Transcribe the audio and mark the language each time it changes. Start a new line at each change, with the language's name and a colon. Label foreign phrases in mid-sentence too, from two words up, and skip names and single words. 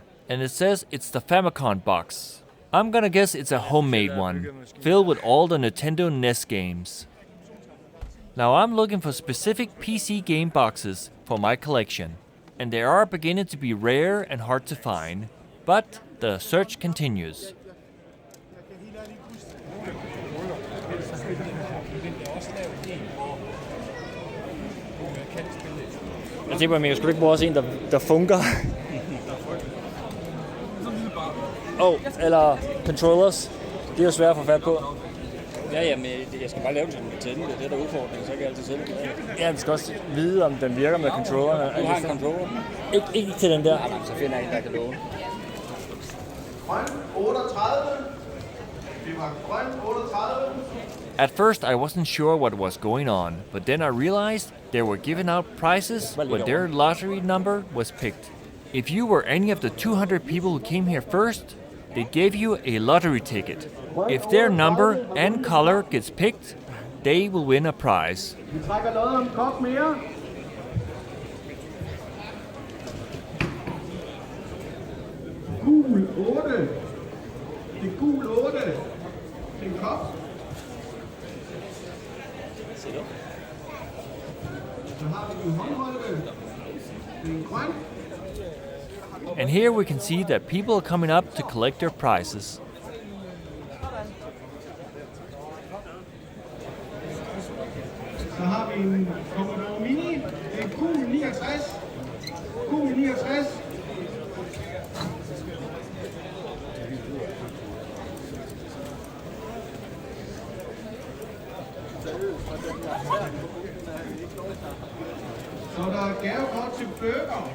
English: And it says it's the Famicom box. I'm gonna guess it's a homemade one, filled with all the Nintendo NES games. Now I'm looking for specific PC game boxes for my collection. And they are beginning to be rare and hard to find, but the search continues.
Danish: Jeg tænker, men jeg skulle ikke bruge også en, der funker. Eller controllers. Det er jo svært at få fat på. Ja, men jeg skal bare lave den som en tænde. Det er det, der er udfordringen, så kan jeg altid sælge den. Ja, vi skal også vide, om den virker med controllerne. Du har en controller? Ikke til den der. Nej, så finder jeg en, der kan låne. Grøn 38. Det var grøn 38.
English: At first I wasn't sure what was going on, but then I realized they were giving out prizes when their lottery number was picked. If you were any of the 200 people who came here first, they gave you a lottery ticket. If their number and color gets picked, they will win a prize.
Danish: Vi trækker noget om kop mere. Gul 8. Det er gul 8. Det er en kop. Så har vi en håndholdte. Det er en grøn.
English: And here we can see that people are coming up to collect their prizes.
Danish: Så har vi en Commodore Mini. Det er gul 69. Gul 69. Så der er gavekort til burger.